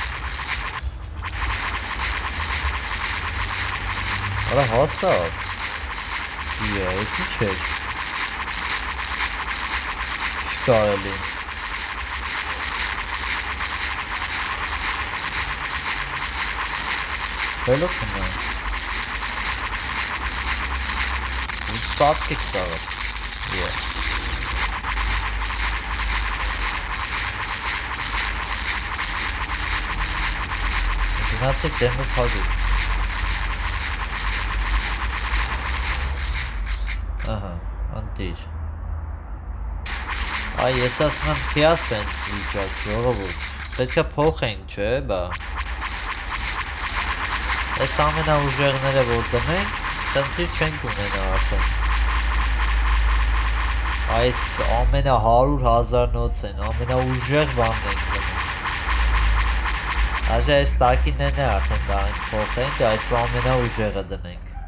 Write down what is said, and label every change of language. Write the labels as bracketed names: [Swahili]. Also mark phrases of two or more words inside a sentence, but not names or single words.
[Armenian] արա հասավ, էտի չէր, չկարելի, խելոք մնա, Sattık sağ Gymnastik demir pagod. Aha, antir. Ay, ես ասում եմ քիա սենց վիճակ ժողովուրդ, պետքա փոխենք, չէ, բա։ Այս ամենաուժեղները որ դնենք, խնդիր չենք ունենա արդեն։ Այս ամենա 100,000 նոց են, ամենաուժեղ բանն ենք դնում։ Այժմ այս տակիներն է արդեն կարենք փոխենք, այս ամենաուժեղը դնենք։